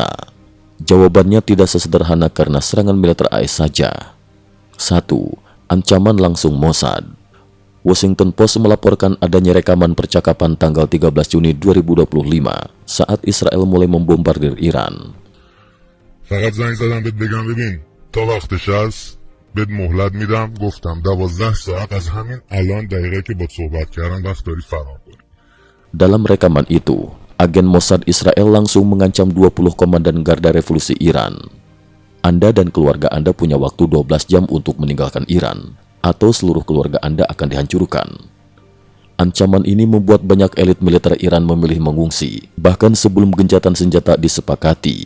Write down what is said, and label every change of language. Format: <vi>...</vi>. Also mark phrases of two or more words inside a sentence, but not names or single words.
<id>Jawabannya tidak sesederhana karena serangan militer AS saja. 1. Ancaman langsung Mossad. Washington Post melaporkan adanya rekaman percakapan tanggal 13 Juni 2025 saat Israel mulai membombardir Iran.</id> <fa>فقط زنگ زدم بهت بگم ببین تا وقتش هست بهت مهلت میدم گفتم 12 ساعت از همین الان دقیقه که با صحبت کردم وقت داری فرار کنی.</fa> <id>Dalam rekaman itu, agen Mossad Israel langsung mengancam 20 komandan Garda Revolusi Iran. Anda dan keluarga Anda punya waktu 12 jam untuk meninggalkan Iran, atau seluruh keluarga Anda akan dihancurkan. Ancaman ini membuat banyak elit militer Iran memilih mengungsi, bahkan sebelum gencatan senjata disepakati.</id>